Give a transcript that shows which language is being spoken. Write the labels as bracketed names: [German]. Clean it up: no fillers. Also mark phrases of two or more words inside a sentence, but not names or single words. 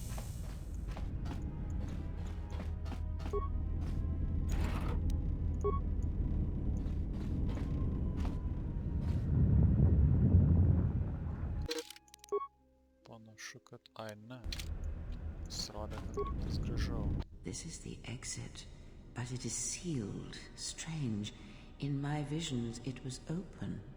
[Lithuanian] Panašu, kad... Ai, ne. Pasirodė, kad lygtais grįžau. [English] This is the exit, but it is sealed. Strange. In my visions, it was open.